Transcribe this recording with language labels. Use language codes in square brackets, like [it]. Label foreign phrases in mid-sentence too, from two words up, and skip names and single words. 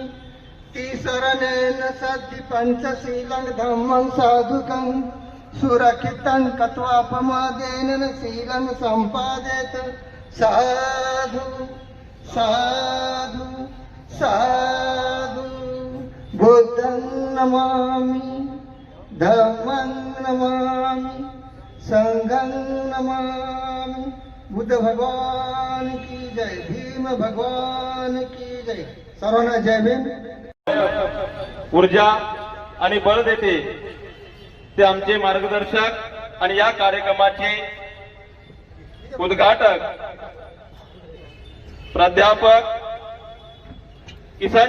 [pi] तिसरनेन सद्धि पंचशीलं धम्मं साधुकं सुरक्षितं कत्वापमादेन शीलं सम्पादेत। साधु साधु साधु। बुद्धं नमामि, धम्मं नमामि, संघं नमामि। [hi] बुद्ध भगवान की जय, भीम भगवान की जय। [mr] सर्वांना जय भीम. ऊर्जा आणि बळ देते ते आमचे मार्गदर्शक आणि या कार्यक्रमाचे उद्घाटक प्राध्यापक किसन